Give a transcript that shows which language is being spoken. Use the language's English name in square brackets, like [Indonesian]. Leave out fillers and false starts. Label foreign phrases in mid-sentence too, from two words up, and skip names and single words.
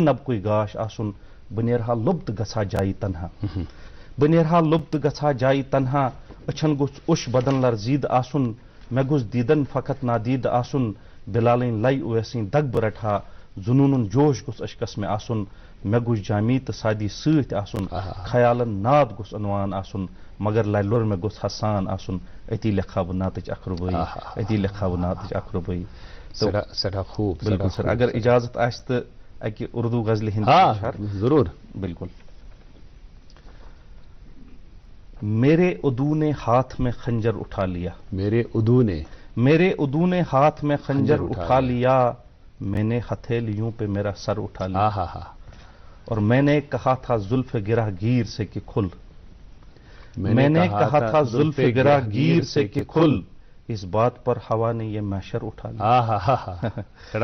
[Kashmiri] نبقُے گاش آسُن، بہٕ نیرہا لوٚب تہٕ گژھٕ ہا جایہِ تنہا، بہٕ نیرہا لوٚب تہٕ گژھٕ ہا جایہِ تنہا، أچھن گوٚژھ اوٚش بدن لرزیٖدٕ آسُن، مےٚ گوٚژھ دیٖدن فقط نادیٖدٕ آسُن، بلالٕنۍ لَے اویسٕنۍ دگ بہٕ رٹہٕ ہا، جنوٗنُن جوش گوٚژھ اشکس مےٚ آسُن، مےٚ گوٚژھ جامی تہٕ سادی سۭتۍ آسُن، خیالن ناد گوٚژھ عنوان آسُن، مگر لَرِ لوٚر مےٚ گوٚژھ حسان آسُن، أتی لیکھا بہٕ نعتٕچ اکھ رُبٲیی، أتی لیکھا بہٕ نعتٕچ اکھ رُبٲیی. سٮ۪ٹھاہ خوٗب. بالکل سر. اگر اجازت آسہِ تہٕ اکہِ اردو غزلہِ ہٕنٛدۍ ضروٗر. بالکل. [Urdu] میرے ادو نے ہاتھ میں خنجر اٹھا لیا، میرے ادو نے ہاتھ میں خنجر اٹھا لیا، میں نے ہتھیلیوں پہ میرا سر اٹھا لیا، اور میں نے کہا تھا زلف گرہ گیر سے کہ کھل، میں نے کہا تھا زلف گرہ گیر سے کہ کھل، اس بات پر ہوا نے یہ محشر اٹھا لیا.